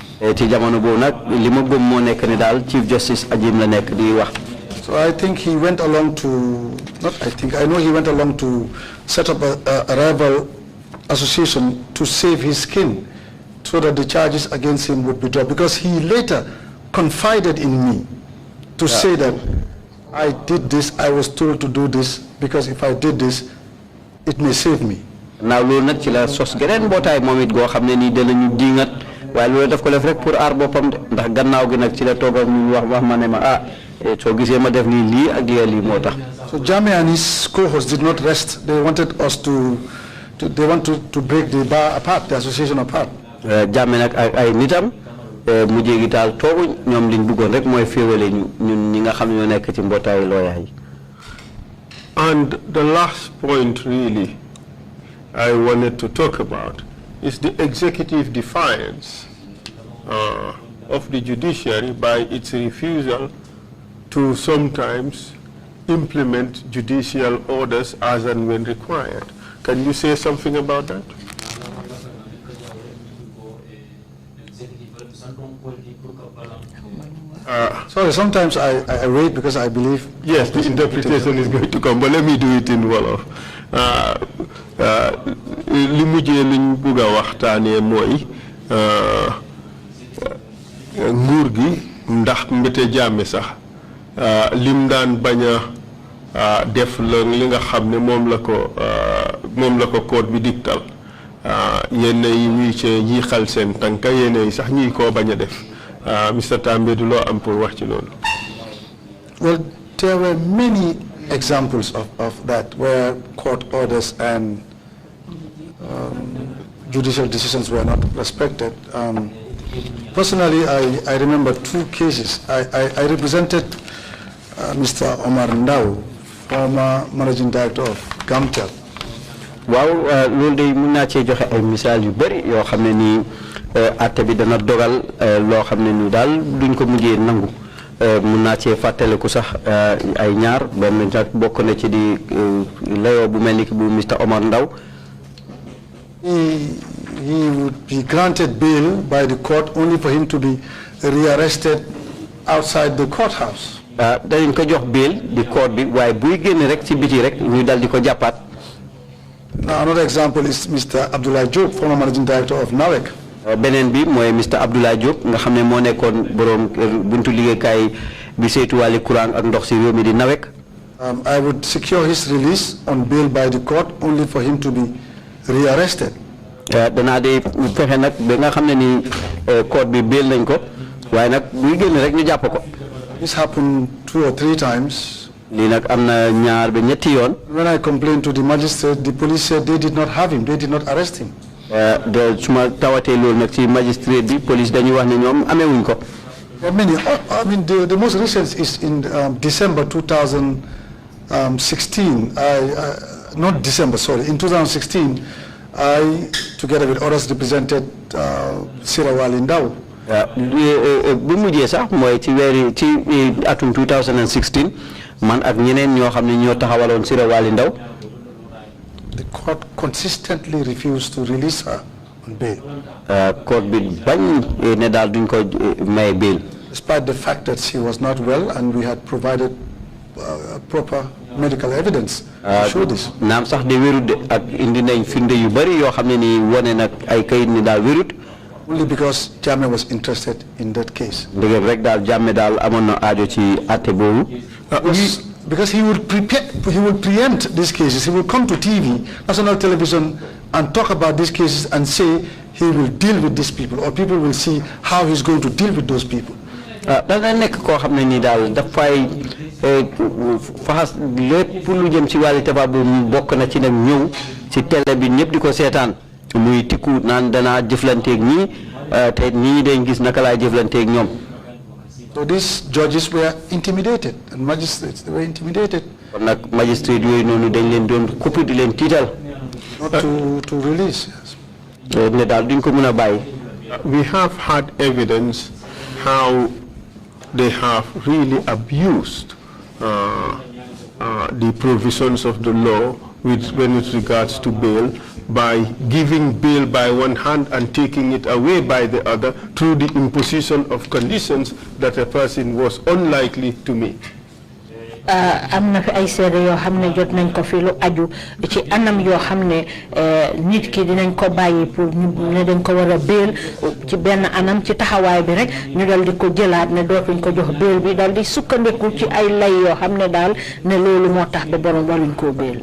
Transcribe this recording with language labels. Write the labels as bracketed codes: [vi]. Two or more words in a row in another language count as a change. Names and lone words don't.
[en] So I think he went along to, I know he went along to set up a rival association to save his skin so that the charges against him would be dropped, because he later confided in me to say that I did this, I was told to do this, because if I did this, it may save me. Now, we not [wo] chila sos geren botay momit go xamne ni de lañu dingat way lolu daf ko def rek pour ar bopam ndax gannaaw gi nak ci la togal ñu wax ma ne ma so gisee ma def ni li ak li motax. [en] So Jammeh and his co-hosts did not rest. They wanted us to break the bar apart, the association apart. [wo] Jammeh nak ay nitam mu jegi tal togu ñom liñ bëggon rek moy féwélé ñun ñi nga xam ñoo nekk ci mbotay lawyer yi. [en] And the last point really I wanted to talk about is the executive defiance of the judiciary by its refusal to sometimes implement judicial orders as and when required. Can you say something about that? Sorry, sometimes I wait because I believe... Yes, the interpretation is going to come, but let me do it in Wolof. [wo] Li mujjee liñ bëgg a waxtaanee mooy nguur gi ndax mbete Jammeh sax lim daan bañ a def li nga xam ne moom la ko code bi diktal yenn yi ñuy ci jiixal seen tànka yenn yi sax ñuy koo bañ a def Mr. Tambie du loo am pour wax ci loolu. [en] Well, there were many examples of that where court orders and judicial decisions were not respected. Personally, I remember two cases. I represented Mr. Omar Ndao, former managing director of Gamtel. [wo] Waaw loolu de mën naa cee joxe ay misaal yu bari yoo xam ne nii atte bi dana dogal loo xam ne nii daal duñ ko mujjee nangu mën naa cee fàttaliku sax ay ñaar benn nag bokk na ci di layoo bu mel ni ki bu Mr. Omar Ndao. [en] He would be granted bail by the court only for him to be rearrested outside the courthouse. [wo] Dañ ko jox bail di court bi waaye buy génn rek ci biti rek ñu dal di ko jàppaat. [en] Now another example is Mr. Abdullah Diop, former managing director of NAWEC. [wo] Beneen bi mooy Mr. Abdullah Diop nga xam ne moo nekkoon borom buntu liggéeykaay bi saytu wàllu courant ak ndox si réew mi di NAWEC. [en] I would secure his release on bail by the court only for him to be rearrested. [wo] Danaa de fexe nag ba nga xam ne ni court bi bail nañ ko waaye nag buy génn rek ñu jàpp ko. [en] This happened 2 or 3 times. [wo] Lii nag am na ñaar ba ñetti yoon. [en] When I complained to the magistrate, the police said they did not have him, they did not arrest him. [wo] Suma tawatee loolu nag ci magistrate bi police dañuy wax ne ñoom amewuñ ko. [en] Many, I mean, the most recent is in December 2016. Not December, sorry. In 2016, I, together with others, represented Sirawali Ndao. [wo] bu mujjee sax mooy ci weeri ci atum 2016 man ak ñeneen ñoo xam ne ñoo taxawaloon Sira Wali Ndaw. [en] The court consistently refused to release her on bail. [wo] Court bi bañ ne daal duñ ko may bail. [en] Despite the fact that she was not well and we had provided proper medical evidence to show this. [wo] Naam sax de wérut de ak indi nañ firnde yu bari yoo xam ne ni wone nag ay kayit ni daal wérut. [en] Only because Jammeh was interested in that case. [wo] Ndegem rek daal Jammeh daal amoon na aajo ci àtte boobu. [en] Because he would preempt these cases. He will come to TV, national television, and talk about these cases and say he will deal with these people, or people will see how he's going to deal with those people. [wo] Dana nekk koo xam ne nii daal dafay faxas lépp lu jëm ci wàllu tabax bu bokk na ci nag ñëw ci télé bi ñëpp di ko seetaan muy tikku naan danaa jëflanteeg ñii te ñii dañ gis naka laa jëflanteeg ñoom. [en] So these judges were intimidated, and magistrates, they were intimidated. Not to release. We have had evidence how they have really abused the provisions of the law when it regards to bail, by giving bail by one hand and taking it away by the other through the imposition of conditions that a person was unlikely to meet. [wo] am na fi ay seede yoo xam ne jot nañ ko fi lu aju ci anam yoo xam ne nit ki dinañ ko bàyyi pour ñu ne dañ ko war a bail ci benn anam ci taxawaay bi rek ñu dal di ko jëlaat ne dootuñ ko jox bail bi dal di sukkandiku ci ay lay yoo xam ne daal ne loolu moo tax ba borom waruñ koo bail.